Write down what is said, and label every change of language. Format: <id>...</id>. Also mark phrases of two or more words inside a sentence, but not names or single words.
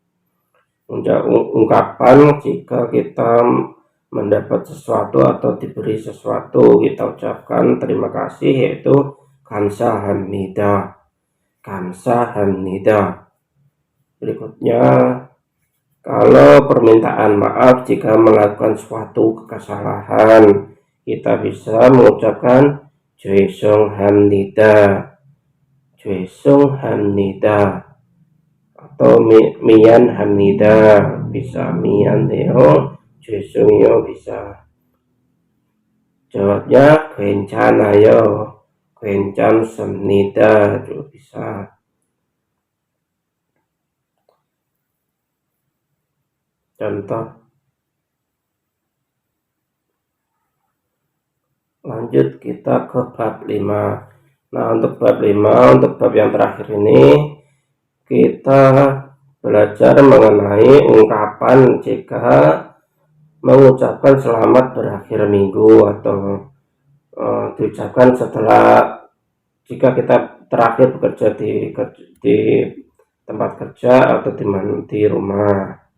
<id>Ungkapan jika kita mendapat sesuatu atau diberi sesuatu, kita ucapkan terima kasih, yaitu</id> <ko>감사합니다, 감사합니다.</ko> <id>Berikutnya, kalau permintaan maaf jika melakukan suatu kesalahan, kita bisa mengucapkan</id> <ko>죄송합니다, 죄송합니다,</ko> <id>atau mian합니다, bisa</id> <ko>미안해요, 죄송해요</ko> <id>bisa. Jawabnya</id> <ko>괜찮아요, 괜찮습니다</ko> <id>juga bisa. Contoh. Lanjut kita ke bab 5. Nah, untuk bab 5, untuk bab yang terakhir ini, kita belajar mengenai ungkapan jika mengucapkan selamat berakhir minggu atau diucapkan setelah jika kita terakhir bekerja di tempat kerja atau di rumah.</id>